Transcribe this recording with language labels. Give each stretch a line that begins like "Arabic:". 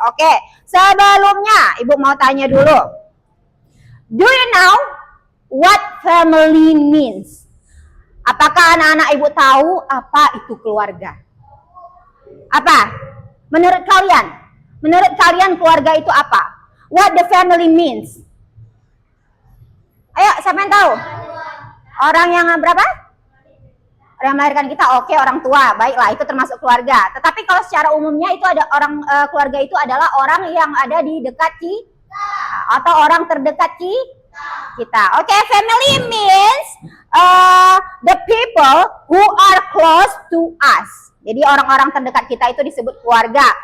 Indonesian: Oke, sebelumnya Ibu mau tanya dulu.
English: Do you know what family means?
Indonesian: Apakah anak-anak Ibu tahu apa itu keluarga? Apa? Menurut kalian? Menurut kalian keluarga itu apa?
English: What the family means?
Indonesian: Ayo, siapa yang tahu? Orang yang berapa? Orang yang melahirkan kita, oke, orang tua. Baiklah, itu termasuk keluarga. Tetapi kalau secara umumnya itu ada orang keluarga itu adalah orang yang ada di dekat kita atau orang terdekat kita.
English: Oke, family means the people who are close to us.
Indonesian: Jadi orang-orang terdekat kita itu disebut keluarga.